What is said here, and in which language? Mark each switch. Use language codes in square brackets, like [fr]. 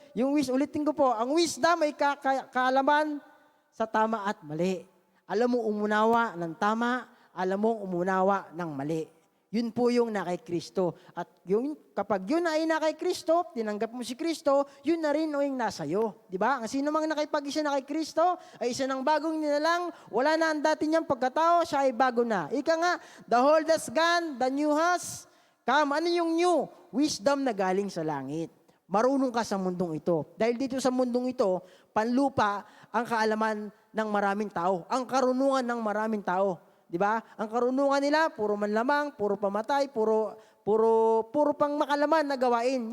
[tl] Ulitin ko po, ang wisdom ay kaalaman sa tama at mali. Alam mo umunawa ng tama, alam mo umunawa ng mali. Yun po yung na kay Kristo. At yung, kapag yun ay na kay Kristo, tinanggap mo si Kristo, yun na rin o yung nasa iyo. Di ba? Ang sino mang nakipag-isa na kay Kristo, ay isa ng bagong nilalang, wala na ang dati niyang pagkatao, siya ay bago na. Ika nga, [en] the old has gone, the new has come. [tl] Ano yung new? Wisdom na galing sa langit. Marunong ka sa mundong ito. Dahil dito sa mundong ito, panlupa ang kaalaman ng maraming tao. Ang karunungan ng maraming tao. Di ba? Ang karunungan nila, puro manlamang, puro pamatay, puro pang makalaman na gawain.